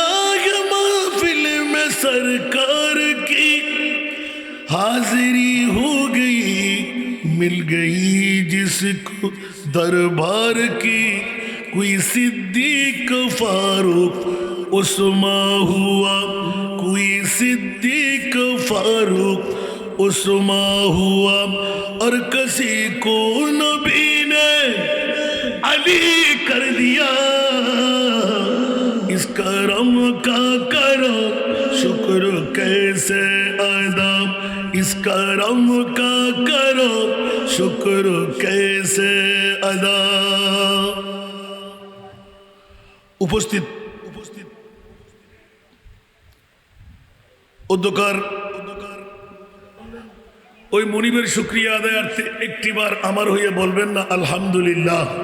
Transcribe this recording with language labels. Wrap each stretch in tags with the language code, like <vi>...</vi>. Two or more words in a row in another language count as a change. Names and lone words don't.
<ur>ہے محفل میں سرکار کی حاضری ہو گئی مل گئی جس کو دربار کی کوئی صدیق فاروق عثمان ہوا کوئی صدیق فاروق عثمان ہوا اور کسی کو نبی نے علی کر دیا اس کرم کا کرو شکر کیسے ادا اس کرم کا کرو شکر کیسے ادا</ur> <bn>উপস্থিত অধ্যকার ওই মনিবের শুকরিয়া আদায়ার্থে একটিবার আমার হয়ে বলবেন না আলহামদুলিল্লাহ</bn>